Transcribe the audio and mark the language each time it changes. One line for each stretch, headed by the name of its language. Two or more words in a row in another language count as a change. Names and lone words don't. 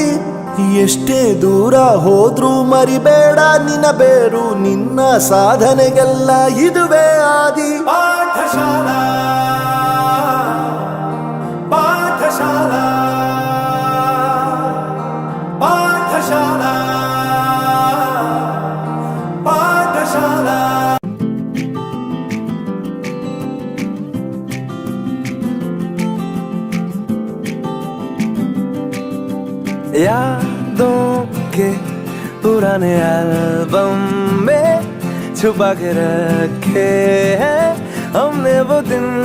Kannada: ಎಷ್ಟೇ ದೂರ ಹೋದ್ರೂ ಮರಿಬೇಡ ನಿನ್ನ ಬೇರು, ನಿನ್ನ ಸಾಧನೆಗೆಲ್ಲ ಇದುವೇ ಆದಿ. ಪಾಠಶಾಲಾ ಪಾಠಶಾಲಾ ಪಾಠಶಾಲಾ ಪಾಠಶಾಲಾ.
Hindi: यादों के पुराने एल्बम में छुपा के रखे हैं हमने वो दिन,